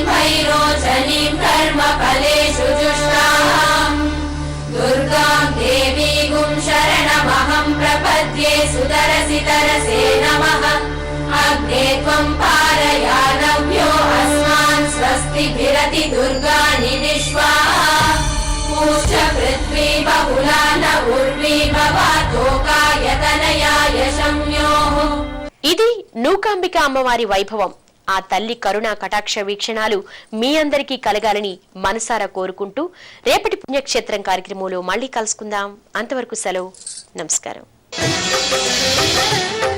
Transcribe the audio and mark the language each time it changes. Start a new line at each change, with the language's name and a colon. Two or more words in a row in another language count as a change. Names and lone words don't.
Sanskrit: भैरोचनीम् कर्मफलेषु जुष्टाम् दुर्गाम् देवीगुम् शरणमहम् प्रपद्ये सुतरसि तरसे नमः अग्ने त्वम् पारयानव्यो अस्मान् स्वस्तिभिरति दुर्गाणि विश्वा पूष्य पृथ्वी बहुला न उर्वी भवातोकायतनयाय शम्योः.
Telugu: ఇది నూకాంబిక అమ్మవారి వైభవం. ఆ తల్లి కరుణా కటాక్ష వీక్షణాలు మీ అందరికీ కలగాలని మనసారా కోరుకుంటూ రేపటి పుణ్యక్షేత్రం కార్యక్రమంలో మళ్ళీ కలుసుకుందాం. అంతవరకు సెలవు. నమస్కారం.